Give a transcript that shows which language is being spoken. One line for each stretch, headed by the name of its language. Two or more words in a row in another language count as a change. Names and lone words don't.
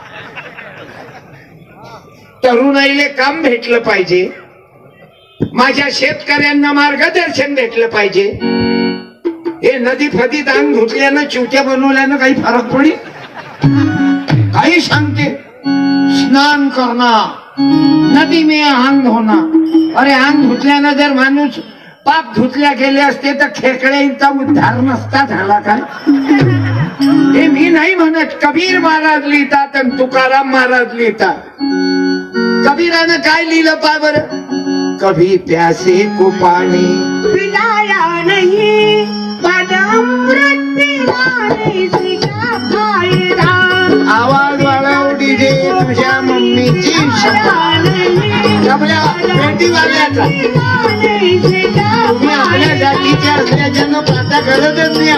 Marathi: तरुणाईले काम भेटलं पाहिजे, माझ्या शेतकऱ्यांना मार्गदर्शन भेटलं पाहिजे. हे नदी फदीत अंग धुतल्यानं, चिवट्या बनवल्यानं काही फरक पडेल? काही सांगते, स्नान करणार,
Hindi: नदी में अंग धोना.
Marathi: अरे अंग धुतल्यानं जर माणूस पाप धुतल्या गेले असते तर खेकड्यांचा उद्धार नसता झाला काय? हे मी नाही म्हणत, कबीर महाराज लिहितात आणि तुकाराम महाराज लिहितात. कबीरानं काय लिहिलं पा बरं?
Hindi: कभी प्यासे को पानी पिलाया नहीं, अमृत पिलाने से क्या फायदा.
Marathi: आवाज वाढव डीजे, तुझ्या मम्मीची पेटीवाल्याचा. तुम्ही आपल्या जातीच्या असल्याच्यानं पाता करतच नाही.